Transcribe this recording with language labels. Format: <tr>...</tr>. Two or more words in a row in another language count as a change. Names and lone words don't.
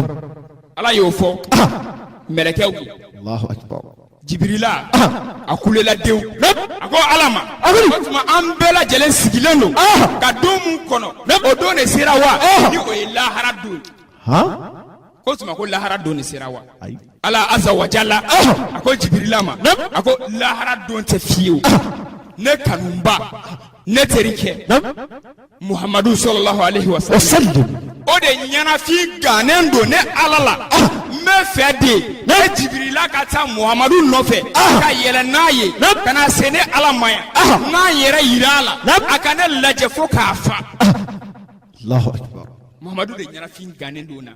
<bm>ala y'o fɔ mɛlɛkɛw</bm> <ar>الله أكبر</ar> <bm>Jibrila a kulela dew a ko ala ma o tuma an bɛɛ lajɛlen sigilen don ka don mun kɔnɔ o don de sera wa ni o ye lahara don ko tuma ko lahara don de sera wa</bm> <ar>الله عز وجل</ar> <bm>a ko Jibrila ma a ko lahara don tɛ fiyewu ne kanunba ne terikɛ Muhammadu</bm> <ar>صلى الله عليه وسلم</ar> <bm>o de ɲɛnafin gannen don ne ala la n bɛ fɛ de ne Jibirila ka taa Muhammadu nɔfɛ ka yɛlɛ n'a ye ka na se ne ala ma yan n'an yɛrɛ yira a la a ka ne lajɛ fo k'a fa.</bm> <ar>الله أكبر</ar> <bm>Muhammadu de ɲɛnafin gannen don na</bm>